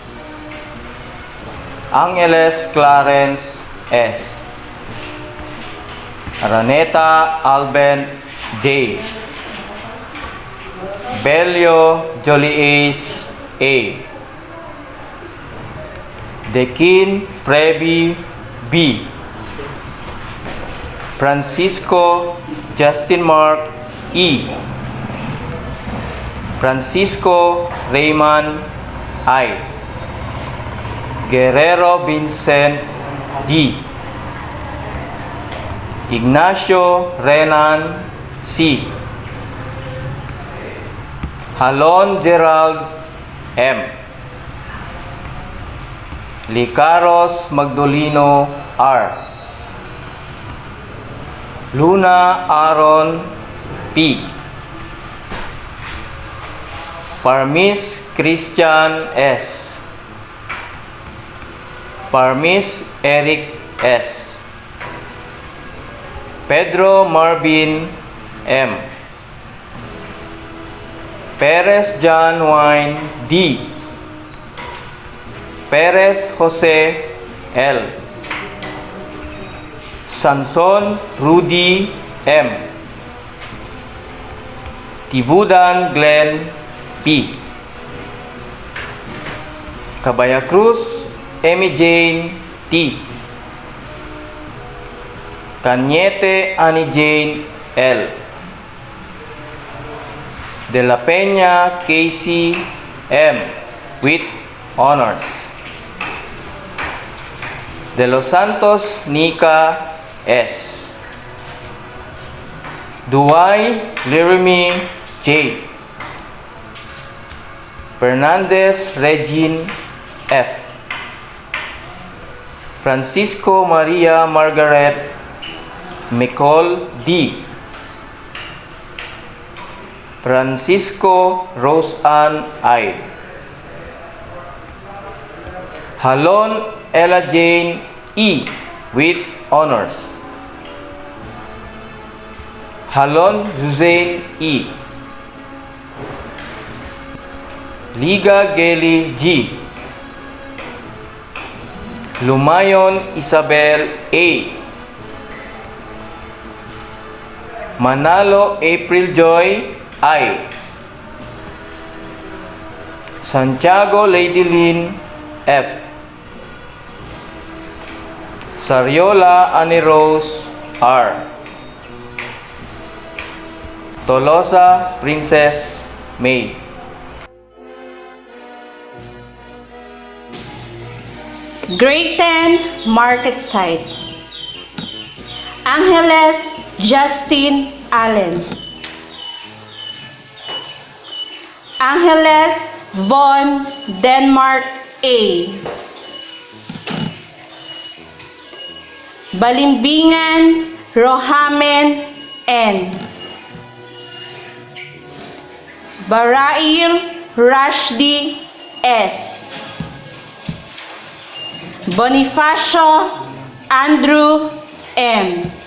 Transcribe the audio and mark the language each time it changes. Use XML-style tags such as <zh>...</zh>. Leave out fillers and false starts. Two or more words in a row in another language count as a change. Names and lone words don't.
<en>Angeles Clarence S. Araneta Alben J. Belio Jolies A. Dekin Frebi B. Francisco Justin Mark E. Francisco Raymond I. Guerrero Vincent D. Ignacio Renan C. Halon Gerald M. Licaros Magdolino R. Luna Aaron P. Parmis Christian S. Parmis Eric S. Pedro Marvin M. Perez John Wine D. Perez Jose L. Sanson Rudy M. Tibudan Glenn P. Cabaya Cruz Amy Jane T. Cañete Annie Jane L. De la Peña Casey M. with honors. De los Santos Nika S. Duay Jeremy J. Fernandez Regine F. Francisco Maria Margaret Nicole D. Francisco Rose Ann I. Halon Ella Jane E. with honors. Halon Suzanne E. Liga Geli G. Lumayon Isabel A. Manalo April Joy I. Santiago Lady Lynn F. Sariola Annie Rose R. Tolosa Princess May. Grade 10 Market Site. Angeles Justin Allen. Angeles Von Denmark A. Balimbingan Rohamen N. Barail Rashdi S. Bonifacio Andrew M.</en>